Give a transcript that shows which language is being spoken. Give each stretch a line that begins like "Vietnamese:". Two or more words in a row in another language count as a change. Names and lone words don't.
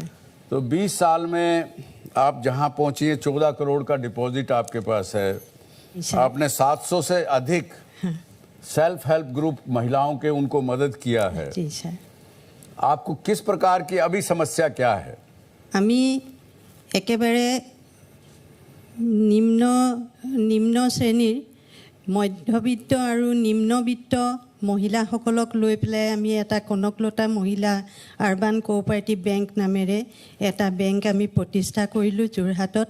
Hindi: तो 20 साल में आप जहां पहुंची हैं, 14 करोड़ का डिपॉजिट आपके पास है। आपने 700 से अधिक
English: self help group
Hindi: महिलाओं के उनको मदद किया है। जी सर। आपको किस प्रकार की अभी समस्या क्या है?
Assamese: আমি একেবারে নিম্ন শ্ৰেণীৰ মধ্যবিত্ত আৰু নিম্নবিত্ত মহিলাসকলক লৈ পেলাই আমি এটা কনকলতা মহিলা আৰবান কোঅপাৰেটিভ বেংক নামেৰে এটা বেংক আমি প্ৰতিষ্ঠা কৰিলোঁ যোৰহাটত।